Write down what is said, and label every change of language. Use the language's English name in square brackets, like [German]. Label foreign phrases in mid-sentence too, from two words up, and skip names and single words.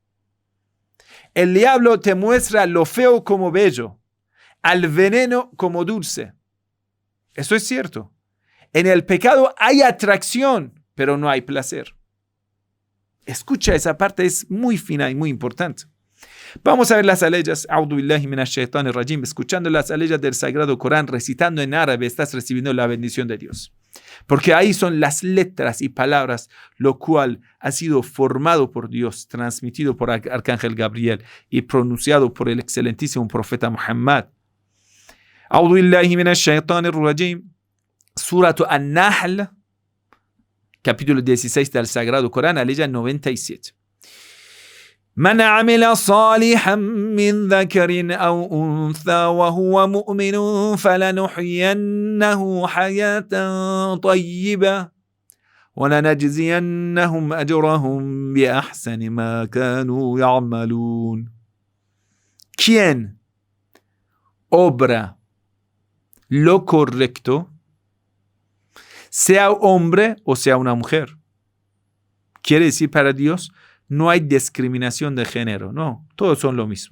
[Spanish] El diablo te muestra lo feo como bello, al veneno como dulce. Eso es cierto. En el pecado hay atracción, pero no hay placer. Escucha, esa parte es muy fina y muy importante. Vamos a ver las aleyas. [Arabic] أعوذ بالله من الشيطان الرجيم. [Spanish] Escuchando las aleyas del Sagrado Corán, recitando en árabe, estás recibiendo la bendición de Dios. Porque ahí son las letras y palabras, lo cual ha sido formado por Dios, transmitido por Arcángel Gabriel y pronunciado por el excelentísimo profeta Muhammad. [Arabic] أعوذ بالله من الشيطان الرجيم. [Spanish] Suratu An-Nahl, capítulo 16 del Sagrado Corán, aleya 97. [Arabic] من عمل صالحا من ذكر أو أنثى وهو مؤمن فلنحيينه حياة طيبة ولنجزينهم أجرهم بأحسن ما كانوا يعملون. [Spanish] Quien obra lo correcto, sea hombre o sea una mujer. Quiere decir para Dios, No hay discriminación de género, no, todos son lo mismo.